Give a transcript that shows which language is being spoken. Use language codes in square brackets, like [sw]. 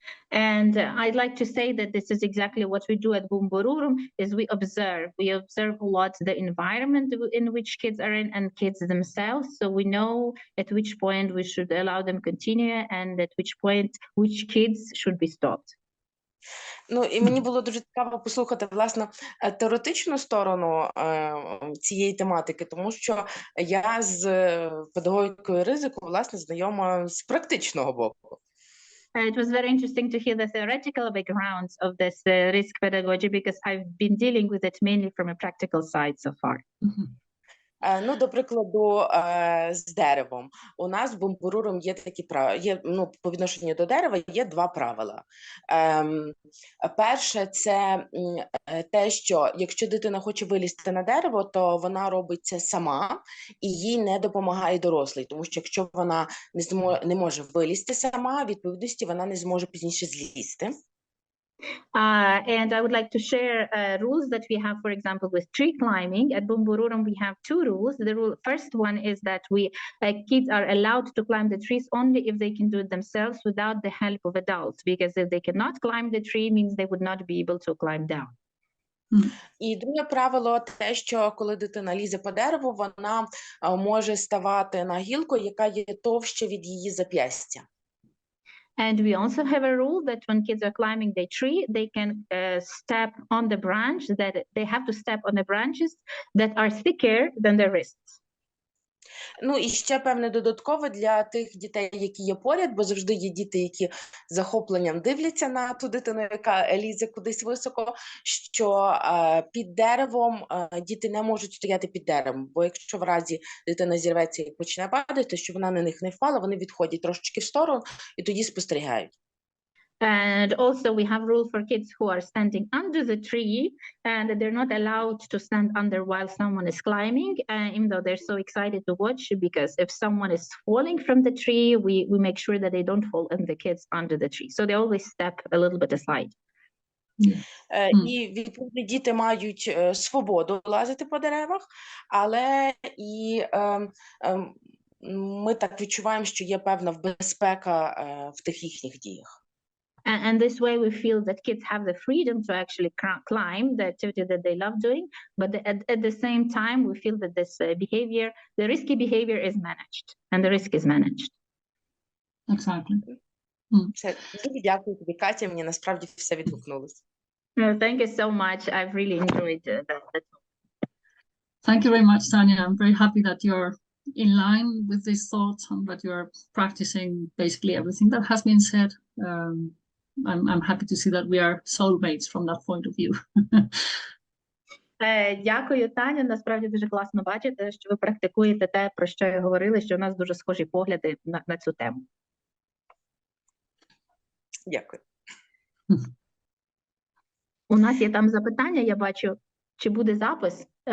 [en] And I'd like to say that this is exactly what we do at Bumbururum, is we observe a lot the environment in which kids are in and kids themselves, so we know at which point we should allow them continue and at which point which kids should be stopped. [uk] Ну, і мені було дуже цікаво послухати, власне, теоретичну сторону цієї тематики, тому що я з педагогікою ризику, власне, знайома з практичного боку. [en] It was very interesting to hear the theoretical backgrounds of this risk pedagogy because I've been dealing with it mainly from a practical side so far. [uk] Ну, до прикладу, з деревом. У нас в Бумбурурум є такі правила, ну, по відношенню до дерева є два правила. Перше, це те, що якщо дитина хоче вилізти на дерево, то вона робить це сама, і їй не допомагає дорослий, тому що якщо вона не може вилізти сама, відповідності вона не зможе пізніше злізти. [en] And I would like to share rules that we have, for example, with tree climbing. At Bumbururum, we have 2 rules. The first one is that kids are allowed to climb the trees only if they can do it themselves without the help of adults, because if they cannot climb the tree, means they would not be able to climb down. [uk] І друге правило те, що коли дитина лізе по дереву, вона може ставати на гілку, яка є товще від її зап'ястя. [en] And we also have a rule that when kids are climbing the tree, they can step on the branch, that they have to step on the branches that are thicker than their wrists. [uk] Ну і ще певне додаткове для тих дітей, які є поряд, бо завжди є діти, які з захопленням дивляться на ту дитину, яка лізе кудись високо, що під деревом діти не можуть стояти під деревом, бо якщо в разі дитина зірветься і почне падати, щоб вона на них не впала, вони відходять трошечки в сторону і тоді спостерігають. [en] And also we have rules for kids who are standing under the tree, and they're not allowed to stand under while someone is climbing, even though they're so excited to watch, because if someone is falling from the tree, we make sure that they don't fall and the kids under the tree. So they always step a little bit aside. [uk] І відповідно діти мають свободу лазити по деревах, але і ми так відчуваємо, що є певна безпека в тих їхніх діях. [en] And this way we feel that kids have the freedom to actually climb the activity that they love doing, but at the same time we feel that this behavior, the risky behavior is managed, and the risk is managed. Exactly. [uk] Дуже дякую тобі, Катя, мені насправді все відгукнулося. [en] Thank you so much. I've really enjoyed that. Thank you very much, Tanya. I'm very happy that you're in line with these thoughts and that you're practicing basically everything that has been said. I'm happy to see that we are soulmates from that point of view. [uk] Дякую, Таня. Насправді дуже класно бачити, що ви практикуєте те, про що я говорила, що у нас дуже схожі погляди на цю тему. Дякую. У нас є там запитання, я бачу, чи буде запис?